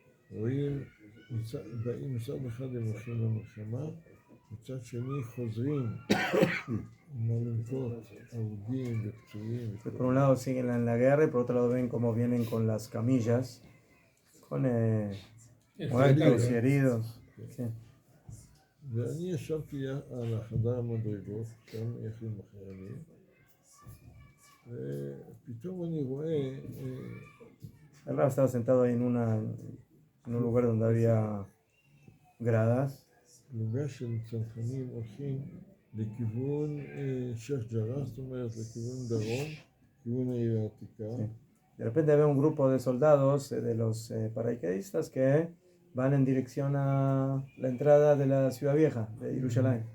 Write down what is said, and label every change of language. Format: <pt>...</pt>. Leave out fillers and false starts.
<he>רואים, באים מצד אחד הם הולכים למלחמה, מצד שני חוזרים עם אלונקות, הרוגים ופצועים.</he> <es>Por un lado siguen en la guerra y por otro lado ven cómo vienen con las camillas, con muertos y heridos. Sí.</es> <he>ואני ישבתי על החדר המדרגות, שם יחד עם החיילים, ופתאום אני רואה,</he> <es>El Rab estaba sentado ahí en un lugar donde había gradas.</es> <he>פלוגה של צנחנים הולכים לכיוון שייח' ג'ראח, זאת אומרת לכיוון דרום, כיוון העיר העתיקה.</he> <es>De repente ve un grupo de soldados de los paracaidistas que van en dirección a la entrada de la ciudad vieja, de Jerusalén,</es>